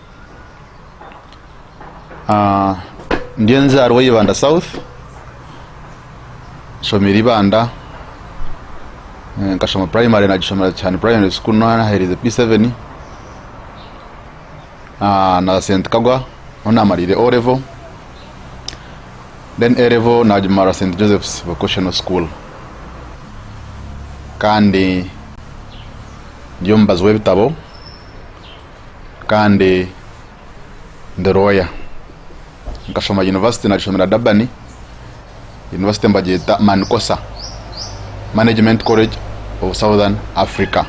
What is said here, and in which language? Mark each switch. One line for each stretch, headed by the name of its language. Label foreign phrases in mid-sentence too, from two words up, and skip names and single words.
Nyankole: Ndiye nzarwa Ibanda South, shomira Ibanda, nkashoma primary nagishomera cyane primary school naherize P7, na St. Kagwa namarire
English: O level, then A level
Nyankole: najimara St. Joseph's Vocational School, kandi ndiyo mbazi w'ebitabo kandi nderoya. Nkashoma university nagishomera Dabani University mbagita Manifesto Management College of Southern Africa.